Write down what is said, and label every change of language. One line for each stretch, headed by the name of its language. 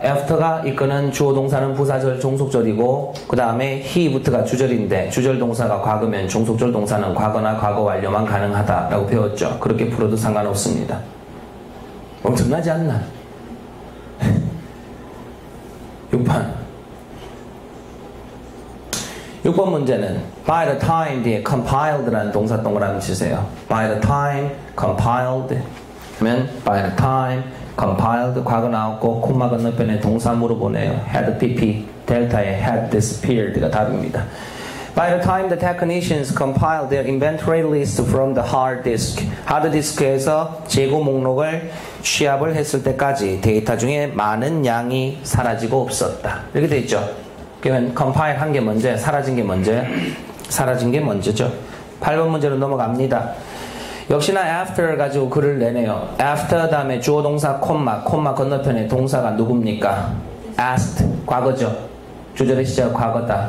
Korean: after가 이끄는 주어 동사는 부사절 종속절이고 그 다음에 he부터가 주절인데 주절 동사가 과거면 종속절 동사는 과거나 과거 완료만 가능하다라고 배웠죠. 그렇게 풀어도 상관없습니다. 엄청나지 않나? 6번 문제는 by the time 뒤에 compiled라는 동사 동그라미 치세요. by the time compiled 하면 by the time compiled 과거 나왔고 콤마 건너편에 동사 물어보네요. had pp 델타에 had disappeared가 답입니다.
English: By the time the technicians compiled their inventory list from the hard disk,
Korean: 하드디스크에서 재고 목록을 취합을 했을 때까지 데이터 중에 많은 양이 사라지고 없었다. 이렇게 돼 있죠. 그러면 compile 한 게 먼저, 사라진 게 먼저, 사라진 게 먼저죠. 8번 문제로 넘어갑니다. 역시나 after 가지고 글을 내네요. after 다음에 주어 동사 콤마 건너편에 동사가 누굽니까? asked, 과거죠. 주절의 시작 과거다.